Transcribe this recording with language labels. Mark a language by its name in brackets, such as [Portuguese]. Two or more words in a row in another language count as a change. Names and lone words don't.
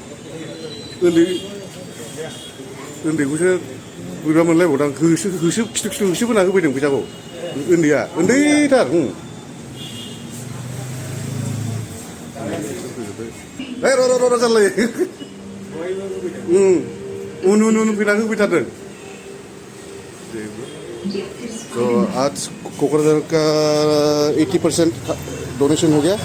[Bodo] उन्दैखौसो बोरैबा मोनलायबावदां होसो खिथु होसोबोना होफैदों फैसाखौ उन्दैया उन्दैथार र' जारलायो उन फैना होफैथारदों [Hindi] तो आज क'क्राझार का 80% डोनेशन हो गया.